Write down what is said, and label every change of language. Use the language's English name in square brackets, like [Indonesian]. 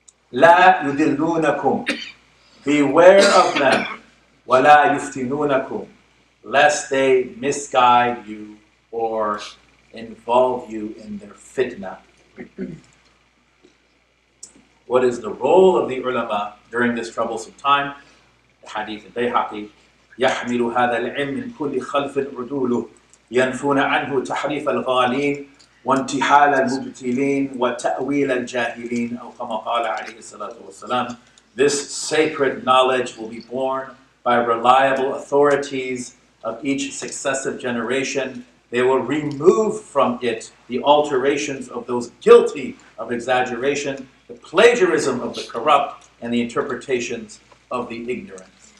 [Arabic] La yudillunakum. [English] Beware of them. [Arabic] Wala yuftinunakum. [English] Lest they misguide you or involve you in their fitna. what is the role of the ulama during this troublesome time. The hadith al-Bayhaqi, [Arabic] يحمل هذا العلم من كل خلف عدوله ينفون عنه تحريف الغالين وانتحال المبتلين وتأويل الجاهلين أو كما قال عليه الصلاة والسلام. [English] This sacred knowledge will be borne by reliable authorities of each successive generation. They will remove from it the alterations of those guilty of exaggeration, the plagiarism of the corrupt, and the interpretations of the ignorant.